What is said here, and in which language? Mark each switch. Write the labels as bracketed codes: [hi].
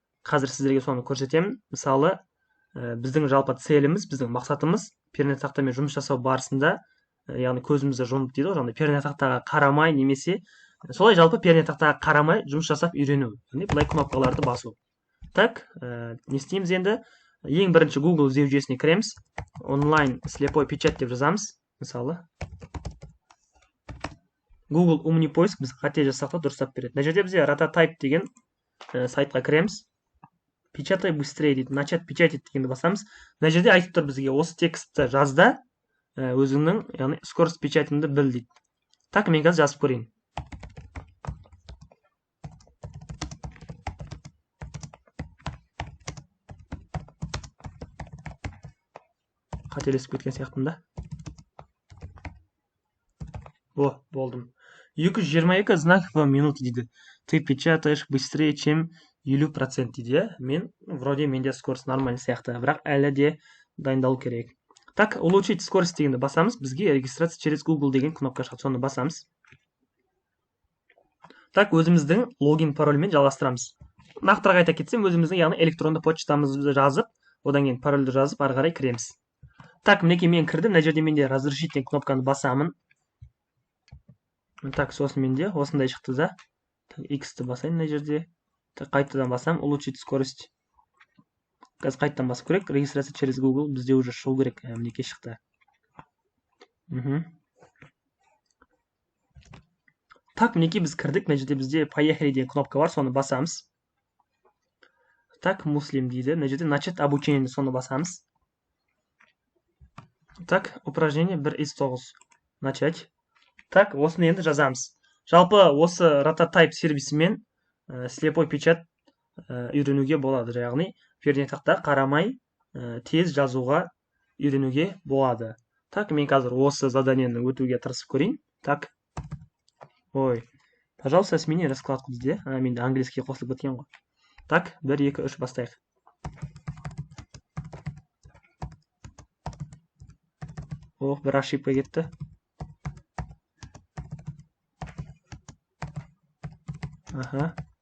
[kk] Қазір сіздерге соны көрсетемін. Мысалы, біздің жалпы целіміз, біздің мақсатымыз пернетақтамен жұмыс жасау барысында, яғни көзімізді жұмып дейді ғой, жаңағыдай пернетақтаға қарамай немесе солай жалпы пернетақтаға қарамай жұмыс жасап үйрену, яғни былай кнопкаларды басу. Так, не істейміз енді? Ең бірінші Google іздеу жүйесіне кіреміз. Онлайн слепой печать деп жазамыз. Мысалы, Google умный поиск біз қате жазсақ та дұрыстап береді. Мына жерде бізде Rototype деген сайтқа кіреміз. [ru] Печатай быстрее [kk] дейді. [ru] Начать печатать [kk] дегенді басамыз. Мына жерде айтып тұр бізге осы текстті жазда өзіңнің, яғни скорость печатіңді біл дейді. Так, мен қазір жазып көрейін. Қателесіп кеткен сияқтымда. О, болдым. 222 [ru] знак в минуту [kk] дейді. [ru] Ты печатаешь быстрее, чем 50% дейді. [kk] Мен, [ru] вроде [kk] менде скорость нормальный сияқты, бірақ әлі де дайындалу керек. Так, улучшить скорость дегенді басамыз. Бізге регистрация через Google деген кнопка шығады. Соны басамыз. Так, өзіміздің логин парольмен жалғастырамыз. Нақтырақ айта кетсем, өзіміздің яғни электронды почтамызды жазып, одан кейін парольді жазып, ары қарай кіреміз. Так, мінекей мен кірдім. Мына жерде менде разрешить деген кнопканы басамын. Так, сосын менде осындай шықты да. X-ті басайын мына жерде. Так, қайтадан басам, улучшить скорость. Қазір қайтадан басып керек. Регистрация через Google бізде уже шығу керек. Мінекей шықты. Так, мінекей біз кірдік. Мына жерде бізде поехали деген кнопка бар, соны басамыз. Так, Муслим дейді. Мына жерде начать обучение, соны басамыз. [ru] Так, упражнение 1 из 9. Начать. [kk] Так, осыны енді жазамыз. Жалпы осы Rototype сервисімен слепой печать үйренуге болады. Яғни пернетақта қарамай тез жазуға үйренуге болады. Так, мен қазір осы заданиені өтуге тырысып көрейін. [ru] Так. Ой, пожалуйста, смени раскладку дейді. [kk] Менде английский қосылып кеткен ғой. Так, 1, 2, 3 бастайық. Ох, бір ошибка кетті. Аха.